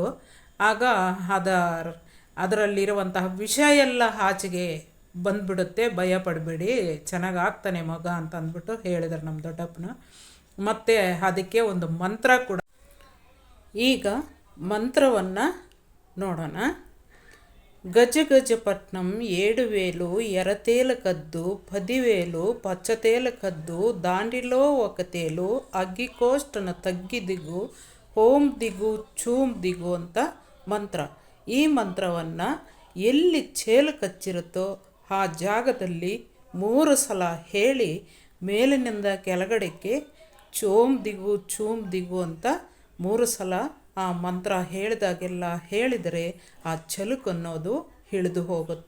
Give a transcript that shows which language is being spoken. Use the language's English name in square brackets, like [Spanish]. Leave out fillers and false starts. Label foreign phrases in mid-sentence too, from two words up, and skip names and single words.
[Kannada] ಆಗ ಅದರಲ್ಲಿರುವಂತಹ ವಿಷ ಎಲ್ಲ ಆಚೆಗೆ ಬಂದ್ಬಿಡುತ್ತೆ, ಭಯ ಪಡಬೇಡಿ, ಚೆನ್ನಾಗಿ ಆಗ್ತಾನೆ ಮಗ ಅಂತ ಅಂದ್ಬಿಟ್ಟು ಹೇಳಿದರು ನಮ್ಮ ದೊಡ್ಡಪ್ಪನ. ಮತ್ತು ಅದಕ್ಕೆ ಒಂದು ಮಂತ್ರ ಕೂಡ. ಈಗ ಮಂತ್ರವನ್ನು ನೋಡೋಣ. [Telugu] గజ గజ పట్నం 7000 ఎరతేల కద్దు 10,000 పచ్చతేల కద్దు దాండిలో ఒక తేలు అగ్గికోష్టన తగ్గిదిగు [Kannada] ಓಂ ದಿಗು ಚೂಮ್ ದಿಗು ಅಂತ ಮಂತ್ರ. ಈ ಮಂತ್ರವನ್ನು ಎಲ್ಲಿ ಚೇಲು ಕಚ್ಚಿರುತ್ತೋ ಆ ಜಾಗದಲ್ಲಿ 3 ಸಲ ಹೇಳಿ ಮೇಲಿನಿಂದ ಕೆಳಗಡೆಗೆ ಚೋಮ್ ದಿಗು ಚೂಮ್ ದಿಗು ಅಂತ 3 ಸಲ ಆ ಮಂತ್ರ ಹೇಳಿದಾಗೆಲ್ಲ ಹೇಳಿದರೆ ಆ ಚಳುಕು ಅನ್ನೋದು ಹಿಡಿದು ಹೋಗುತ್ತೆ.